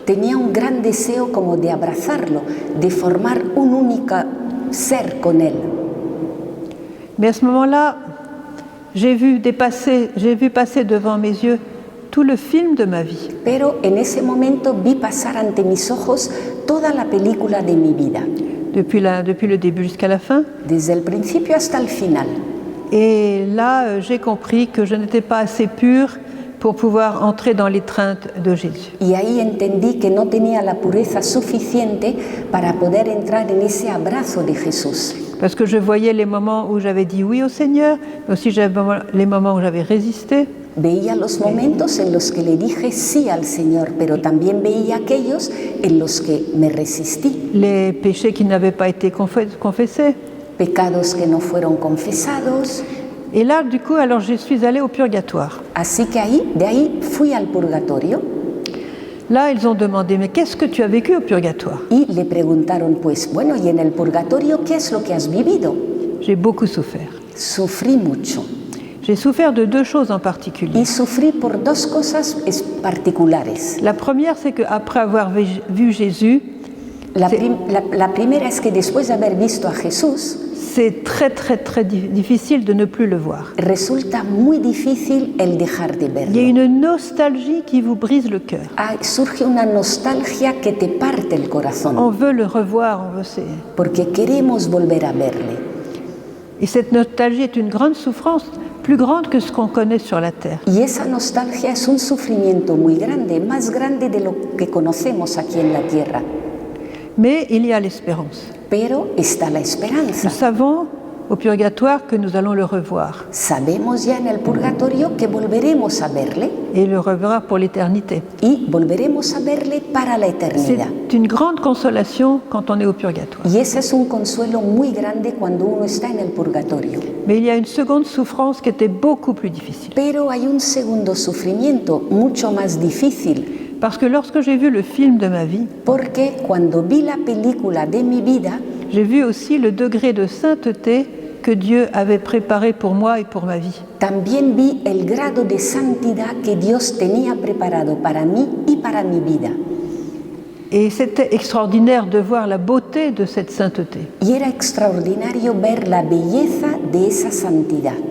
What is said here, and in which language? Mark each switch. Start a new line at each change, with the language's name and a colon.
Spanish: Tenía un gran deseo como de abrazarlo, de formar un único ser con él.
French: Mais à ce moment-là, j'ai vu passer devant mes yeux tout le film de ma vie.
Spanish: Pero en ese momento vi pasar ante mis ojos toda la película de mi vida.
French: Depuis le début jusqu'à la fin.
Spanish: Desde el principio hasta el final.
French: Et là, j'ai compris que je n'étais pas assez pure pour pouvoir entrer dans l'étreinte de Jésus.
Spanish: Y ahí entendí que no tenía la pureza suficiente para poder entrar en ese abrazo de Jesús.
French: Parce que je voyais les moments où j'avais dit oui au Seigneur, mais aussi les moments où j'avais résisté.
Spanish: Veía los momentos en los que le dije sí al Señor, pero también veía aquellos en los que me resistí.
French: Les péchés qui n'avaient pas été confessés.
Spanish: Pecados que no fueron confesados.
French: Et là, du coup, alors je suis allée au purgatoire.
Spanish: Así que de ahí fui al purgatorio.
French: Là, ils ont demandé, mais qu'est-ce que tu as vécu au purgatoire?
Spanish: Y le preguntaron, pues, bueno, ¿y en el purgatorio qué es lo que has vivido?
French: J'ai beaucoup souffert.
Spanish: Sufrí mucho.
French: J'ai souffert de deux choses en particulier.
Spanish: Y sufrí por dos cosas particulares.
French: La première, c'est qu'après avoir vu Jésus,
Spanish: la primera es que después de haber visto a Jesús,
French: c'est très difficile de ne plus le voir.
Spanish: Resulta muy difícil el dejar de verlo.
French: Il y a une nostalgie qui vous brise le cœur.
Spanish: Surge una nostalgia que te parte el corazón.
French: On veut le revoir,
Spanish: porque queremos volver a verle.
French: Et cette nostalgie est une grande souffrance, plus grande que ce qu'on connaît sur la terre.
Spanish: Y esa nostalgia es un sufrimiento muy grande, más grande de lo que conocemos aquí en la tierra.
French: Mais il y a l'espérance.
Spanish: Pero está la esperanza.
French: Nous savons au purgatoire que nous allons le revoir.
Spanish: Sabemos ya en el purgatorio que volveremos a verle.
French: Et le reverra pour l'éternité.
Spanish: Y volveremos a verle para la eternidad.
French: C'est une grande consolation quand on est au purgatoire.
Spanish: Y ese es un consuelo muy grande cuando uno está en el purgatorio.
French: Mais il y a une seconde souffrance qui était beaucoup plus difficile.
Spanish: Pero hay un segundo sufrimiento mucho más difícil.
French: Parce que lorsque j'ai vu le film de ma vie,
Spanish: porque cuando vi la película de mi vida,
French: j'ai vu aussi le degré de sainteté que Dieu avait préparé pour moi et pour ma vie.
Spanish: También vi el grado de santidad que Dios tenía preparado para mí y para mi vida.
French: Et c'était extraordinaire de voir la beauté de cette sainteté.
Spanish: Y era extraordinario ver la belleza de esa santidad.